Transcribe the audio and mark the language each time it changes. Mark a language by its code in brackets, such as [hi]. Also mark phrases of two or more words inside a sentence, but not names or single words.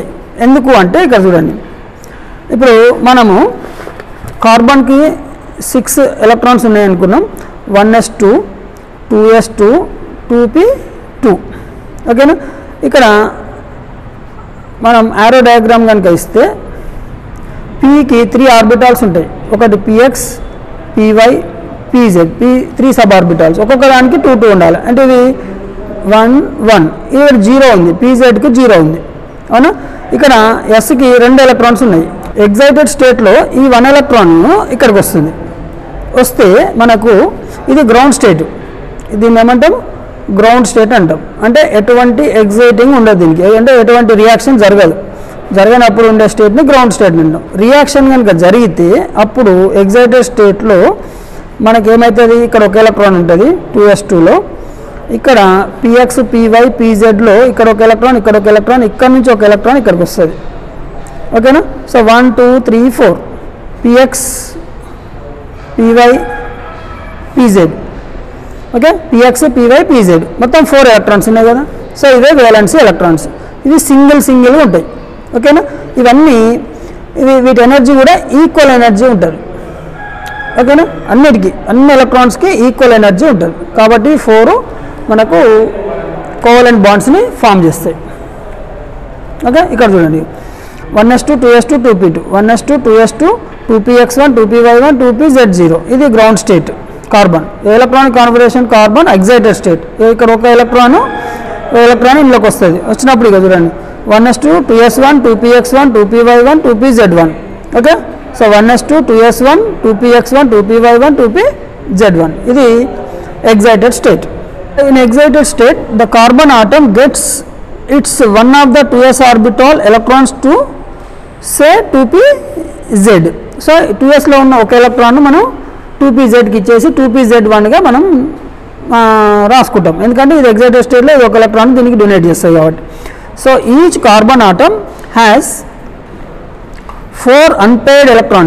[te] ఎందుకు అంటే ఇక్కడ చూడండి, ఇప్పుడు మనము కార్బన్కి 6 ఎలక్ట్రాన్స్ ఉన్నాయి అనుకున్నాం, 1s2 2s2 2p2. ఓకేనా, ఇక్కడ మనం [en] arrow diagram [te] కనుక ఇస్తే పీకి 3 ఆర్బిటాల్స్ ఉంటాయి. ఒకటి px py pz 3 [en] sub orbitals. [te] ఒక్కొక్క దానికి 2 2 ఉండాలి. అంటే ఇది 1 1, ఇక్కడ 0 ఉంది, pzకి 0 ఉంది. అవునా, ఇక్కడ ఎస్కి 2 ఎలక్ట్రాన్స్ ఉన్నాయి. [en] excited stateలో [te] ఈ 1 ఎలక్ట్రాన్ ఇక్కడికి వస్తే మనకు ఇది [en] ground state. [te] దీన్ని ఏమంటాం? [en] ground state [te] అంటాం. అంటే ఎటువంటి ఎగ్జైటింగ్ ఉండదు దీనికి, అంటే ఎటువంటి రియాక్షన్ జరగనప్పుడు ఉండే స్టేట్ని [en] ground state [te] అంటాం. రియాక్షన్ కనుక జరిగితే అప్పుడు [en] excited stateలో [te] మనకి ఏమవుతుంది, ఇక్కడ ఒక ఎలక్ట్రాన్ ఉంటుంది 2s2లో, ఇక్కడ px py pzలో ఇక్కడ ఒక ఎలక్ట్రాన్, ఇక్కడ ఒక ఎలక్ట్రాన్, ఇక్కడ నుంచి ఒక ఎలక్ట్రాన్ ఇక్కడికి వస్తుంది. ఓకేనా, సో 1 2 3 4 px py pz. ఓకే, px py pz మొత్తం 4 ఎలక్ట్రాన్స్ ఉన్నాయి కదా. సో ఇవే [en] valence electrons. [te] ఇవి సింగిల్గా ఉంటాయి. ఓకేనా, ఇవన్నీ వీటి ఎనర్జీ కూడా [en] equal energy [te] ఉంటుంది. ఓకేనా, అన్ని ఎలక్ట్రాన్స్కి [en] equal energy [te] ఉంటుంది కాబట్టి 4 మనకు [en] covalent bondsని [te] ఫామ్ చేస్తాయి. ఓకే, ఇక్కడ చూడండి 1s2 2s2 2p2 1s2 2s2 2px1 2py1 2pz0. ఇది [en] ground state [te] కార్బన్. [en] electronic configuration carbon excited state. [te] ఇక్కడ ఒక ఎలక్ట్రాన్ ఇందులోకి వస్తుంది. వచ్చినప్పుడు ఇక చూడండి 1s2 2s1 2px1 2py1 2pz1. [en] Okay, so 1s2 2s1 2px1 2py1 2pz1. [te] ఇది [en] excited state. In excited state, the carbon atom gets its one of the 2s orbital electrons to say 2pz. [te] సో 2s లో ఉన్న ఒక ఎలక్ట్రాన్ మనం 2pz కి ఇచ్చేసి 2pz1 గా మనం రాసుకుంటాం, ఎందుకంటే ఇది [en] excited stateలో [te] ఇది ఒక ఎలక్ట్రాన్ దీనికి డొనేట్ చేస్తాయి కాబట్టి. [en] So each carbon atom has 4 unpaired electrons.